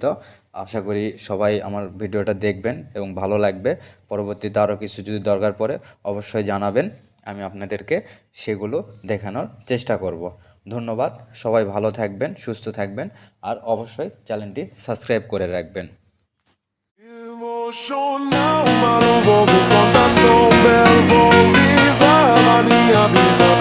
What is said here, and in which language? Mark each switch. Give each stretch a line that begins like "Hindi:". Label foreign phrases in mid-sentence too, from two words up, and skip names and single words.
Bangla: আশা করি সবাই আমার ভিডিওটা দেখবেন এবং ভালো লাগবে। পরবর্তীতে আরও কিছু যদি দরকার পড়ে, অবশ্যই জানাবেন, আমি আপনাদেরকে সেগুলো দেখানোর চেষ্টা করব। ধন্যবাদ। সবাই ভালো থাকবেন, সুস্থ থাকবেন, আর অবশ্যই চ্যানেলটি সাবস্ক্রাইব করে রাখবেন।
Portuguese: Emocional, mas não vou com contação, belo, vou viver a minha vida.